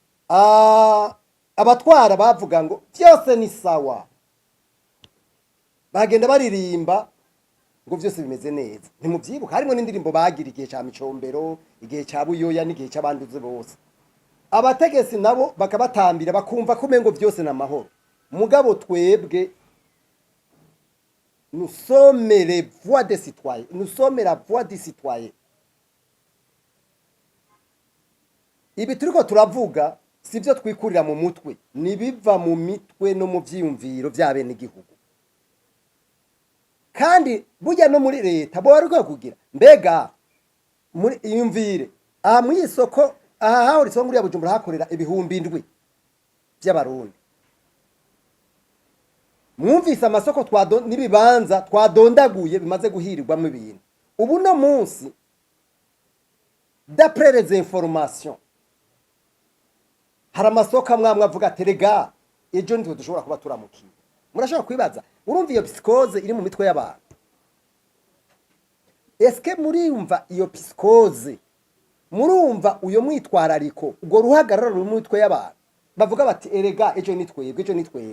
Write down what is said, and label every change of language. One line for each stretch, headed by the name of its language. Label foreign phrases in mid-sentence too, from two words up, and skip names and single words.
Rundi: abatwara bavuga ngo byose ni sawa, bagenda baririmba ngo byose bimeze neza. Ntimubyibuka harimo n'indirimbo bagira igihe cya Micombero, igihe cya Buyoya n'igihe cy'abanduze bose. Abategesi nabo bakabatambira bakumva ko umengo byose na mahoro. Mugabo twebwe
French: nous sommes les voix des citoyens, nous sommes la voix des citoyens.
Rundi: Ibi turiko turavuga sivyo twikurira mu mutwe, nibiva mu mitwe no mu vyiyumviro by'abene igihugu. Kandi burya no muri leta bo bariko kugira mbega muri iyumvire aha mu isoko aha haho risongo ya Bujumbura hakorera ibihumbi 7 by'abarundi. Mwumvise amasoko n'ibibanza twadondaguye bimaze guhirirwamo ibintu. Ubu no munsi
French: d'après les informations
Rundi: hari amasoko amwe avuga ati rega ejo nitwe dushobora kuba turamukiye. Murashobora kwibaza urumva iyo psychose iri mu mitwe y'abantu. Eske murumva iyo psychose, murumva uyo mwitwarariko ubwo ruhagarara ruri mu mitwe y'abantu bavuga bati erega ejo nitwebwe, ejo nitwebwe.